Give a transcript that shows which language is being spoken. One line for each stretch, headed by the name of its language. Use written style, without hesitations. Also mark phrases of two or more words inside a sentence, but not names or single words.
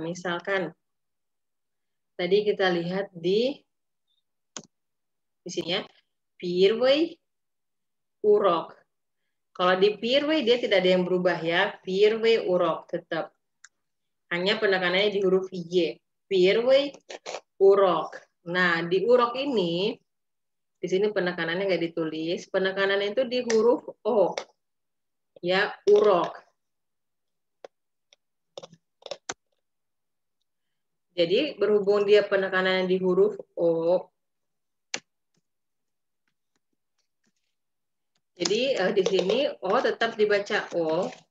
Indonesian: Misalkan tadi kita lihat di sini ya,
Russian: Первый урок.
Indonesian: Kalau di Первый dia tidak ada yang berubah ya,
Russian: Первый урок tetap.
Indonesian: Hanya penekanannya di huruf Y.
Russian: Первый урок.
Indonesian: Nah, di urok ini di sini penekanannya nggak ditulis, penekanannya itu di huruf O. Ya, urok. Jadi berhubung dia penekanannya di huruf O, jadi di sini O tetap dibaca O.